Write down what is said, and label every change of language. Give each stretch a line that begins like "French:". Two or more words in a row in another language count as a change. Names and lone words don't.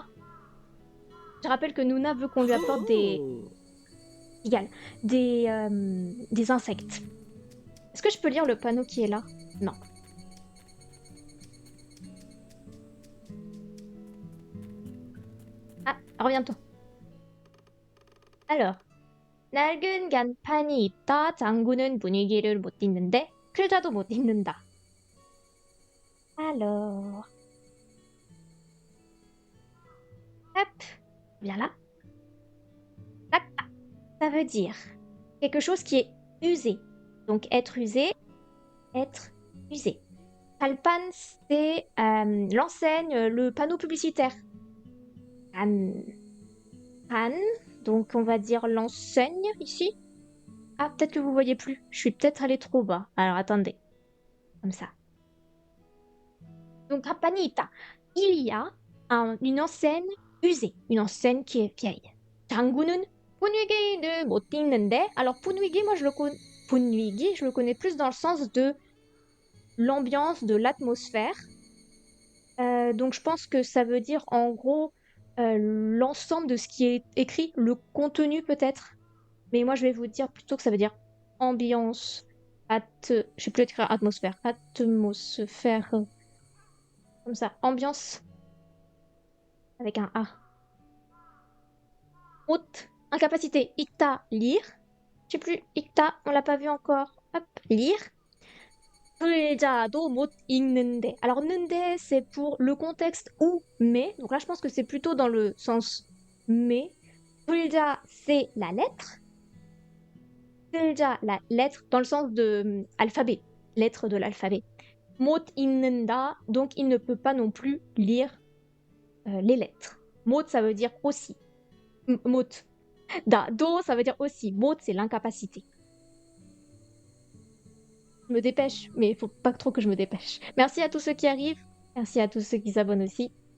French: Je rappelle que Nuna veut qu'on lui apporte des insectes. Est-ce que je peux lire le panneau qui est là? Non. Ah, reviens-toi. Alors,
Korean: 낡은 간판이 있다. 장구는 분위기를 못 띄는데 클자도 못 읽는다.
French: Alors, hop, viens là. Tac. Ça veut dire quelque chose qui est usé. Donc être usé, être usé. Kalpan, c'est l'enseigne, le panneau publicitaire. Kan, donc on va dire l'enseigne ici. Ah, peut-être que vous voyez plus. Je suis peut-être allée trop bas. Alors attendez. Comme ça. Donc Kapanita, il y a une enseigne usée, une enseigne qui est vieille.
Korean: 장구는 분위기를 못 띄는데,
French: alors 분위기, moi je le connais plus dans le sens de l'ambiance, de l'atmosphère. Donc je pense que ça veut dire en gros l'ensemble de ce qui est écrit, le contenu peut-être. Mais moi je vais vous dire plutôt que ça veut dire ambiance, je sais plus écrire atmosphère, atmosphère, comme ça, ambiance, avec un A. Haute, incapacité, icta, lire. Je sais plus, icta, on l'a pas vu encore. Hop, lire.
Korean: 불자도 못 읽는데.
French: Alors, 는데, c'est pour le contexte ou mais. Donc là, je pense que c'est plutôt dans le sens mais. 불자, c'est la lettre. 불자, la lettre, dans le sens de alphabet. Lettre de l'alphabet.
Korean: 못 읽는다,
French: donc il ne peut pas non plus lire les lettres. 못, ça veut dire aussi. 못. Do, ça veut dire aussi. 못, c'est l'incapacité. Je me dépêche, mais il faut pas trop que je me dépêche. Merci à tous ceux qui arrivent. Merci à tous ceux qui s'abonnent aussi.